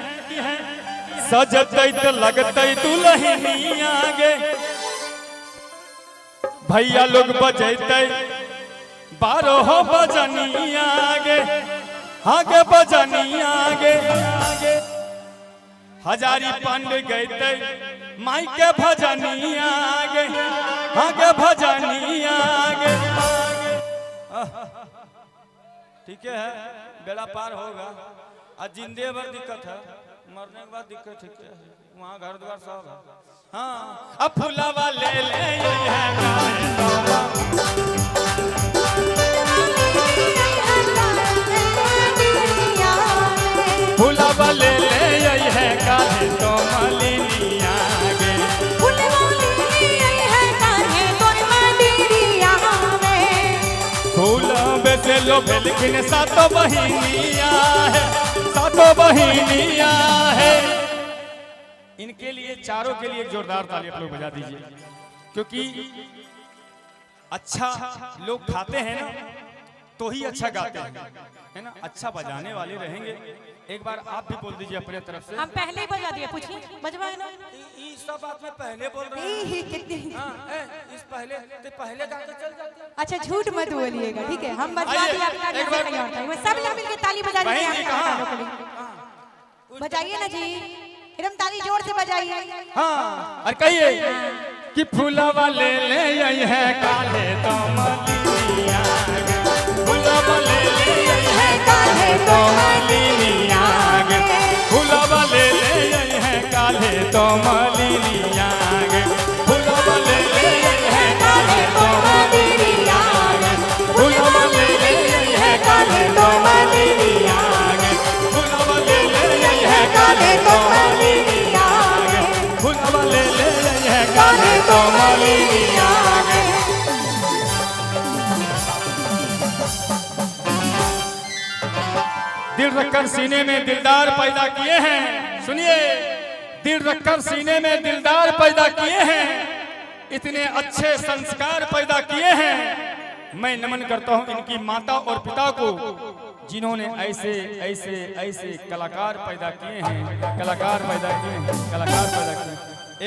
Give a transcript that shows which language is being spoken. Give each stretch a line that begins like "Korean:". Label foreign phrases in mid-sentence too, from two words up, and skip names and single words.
Angika: सजतै तो लगतै दुल्हनिया गे, भैया लोग बजैतै 12 बजनिया गे। हाँ गे बजनिया गे। हजारी पंड गैतै माई के भजनिया गे। हाँ गे भजनिया गे।
Hindi: ठीक है, बेड़ा पार होगा। आज जिंदे भर दिक्कत है, मरने के बाद दिक्कत है, वहाँ घर द्वार सब है।
Angika: हाँ अब फूलवा ले ले है फूलवा ले ले है काहे तो मालिनिया गे। फूल बेसे लो बेलखिन सातो बहिनिया है, सातो बहिनिया है।
Hindi: इनके लिए चारों के लिए एक जोरदार ताली आप लोग बजा दीजिए, क्योंकि अच्छा लोग खाते हैं ना तो ही अच्छा गाते हैं, है ना। अच्छा बजाने वाले रहेंगे। एक बार आप भी बोल दीजिए अपने तरफ से। हम पहले ही बजा दिए, पूछिए बजवाए ना। इस सब बात में पहले बोल रहे हैं। इस पहले गा के चल जाते हैं। अच्छा झूठ मत बोलिएगा, ठीक है। हम बजा दिए, आपका सब लोग मिलके ताली बजा दीजिए। बजाइए ना जी, एकदम ताली जोर से बजाइए। हाँ और कहिए कि
Angika: फूलवा ले ले है काले तो मालिनिया गे। फूलवा ले ले है काले तो मालिनिया गे। फूलवा ले ले है काले तो मालिनिया गे। फूलवा ले ले है काले तो मालिनिया गे। फूलवा ले ले है काले तो मालिनिया गे। फूलवा ले ले है काले तो मालिनिया गे। फूलवा ले ले है काले तो मालिनिया गे।
Hindi: दिल रखकर सीने में दिलदार पैदा किए हैं। सुनिए, दिल रखकर सीने में दिलदार पैदा किए हैं, इतने अच्छे संस्कार पैदा किए हैं। मैं नमन करता हूं इनकी माता और पिता को, जिन्होंने ऐसे ऐसे ऐसे कलाकार पैदा किए हैं, कलाकार पैदा किए हैं, कलाकार पैदा किए हैं।